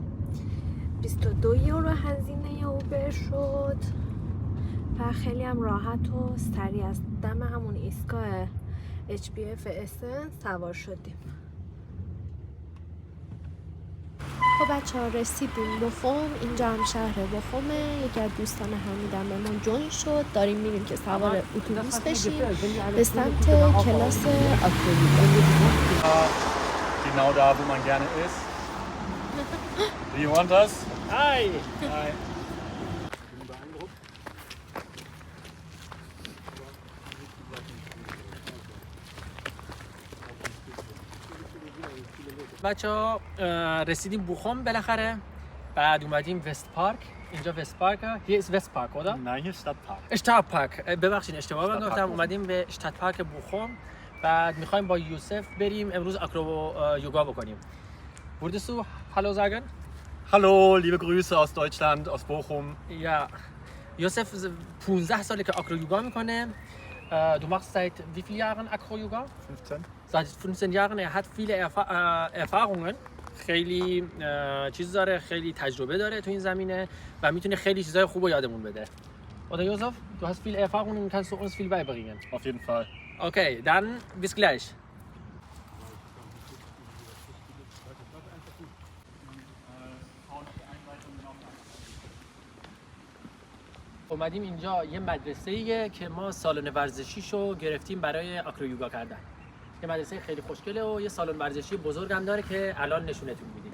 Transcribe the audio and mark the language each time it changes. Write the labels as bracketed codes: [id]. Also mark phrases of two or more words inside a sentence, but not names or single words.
[fa] 22 یورو هزینه اوبر شد و خیلی هم راحت و سریع از دم همون ایستگاه HBF اسن سوار شدیم. خب بچه ها رسیدیم بوخوم. اینجا هم شهر بوخومه. یکی از دوستان حمیدم به ما جوین شد. داریم میریم که سوار اتوبوس بشیم به سمت کلاس آکرویوگا. [de] Genau da, wo man gerne ist. [en] Do you want us? Hi. Hi. [fa] بچه‌ها رسیدیم بوخوم بالاخره. بعد اومدیم وست پارک. اینجا وست پارک. [de] hier ist West Park, oder? Nein, hier ist Stadtpark. [fa] اشتادپارک. ببخشید اشتباه من گفتم. اومدیم به اشتادپارک بوخوم. بعد می‌خوایم با یوسف بریم امروز آکرویوگا بکنیم. [de] Würdest du Hallo sagen? Hallo, liebe Grüße aus Deutschland, aus Bochum. Ja. [fa] یوسف 15 ساله که آکرویوگا میکنه. [de] Du machst seit wie vielen Jahren Acro-Yoga? 15. Seit 15 Jahren. Er hat viele Erfahrungen. [fa] خیلی چیز داره، خیلی تجربه داره تو این زمینه و میتونه خیلی چیزای خوب رو یادمون بده. [de] Oder Josef? Du hast viel Erfahrung und kannst du uns viel beibringen. Auf jeden Fall. Okay, dann bis gleich. [fa] اومدیم اینجا یه مدرسه‌ایه که ما سالن ورزشیشو گرفتیم برای آکرویوگا کردن. یه مدرسه خیلی خوشگله و یه سالن ورزشی بزرگ هم داره که الان نشونتون میدیم.